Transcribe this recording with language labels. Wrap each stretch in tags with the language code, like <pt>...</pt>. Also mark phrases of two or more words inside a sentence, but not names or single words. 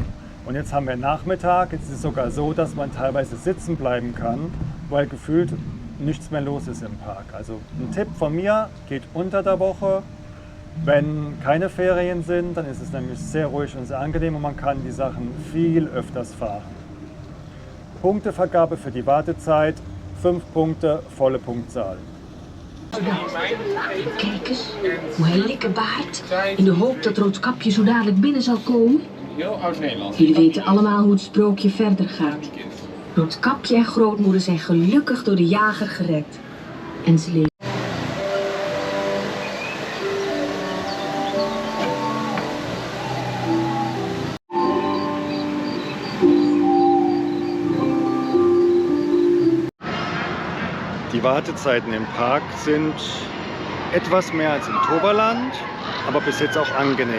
<de>Und jetzt haben wir Nachmittag, jetzt ist es sogar so, dass man teilweise sitzen bleiben kann, weil gefühlt nichts mehr los ist im Park. Also ein Tipp von mir, geht unter der Woche. Wenn keine Ferien sind, dann ist es nämlich sehr ruhig und sehr angenehm und man kann die Sachen viel öfters fahren. Punktevergabe für die Wartezeit, 5 Punkte, volle Punktzahl.</de> <nl>Kijk eens, hoe hij lekker baart. In de hoop dat Roodkapje zo dadelijk binnen zal komen. Heel oud-Nederlands. Jullie weten allemaal hoe het sprookje verder gaat. Roodkapje en grootmoeder zijn gelukkig door de jager gered. En ze leven.</nl> <de>Die Wartezeiten im Park sind etwas mehr als im Toverland, aber bis jetzt auch angenehm.</de>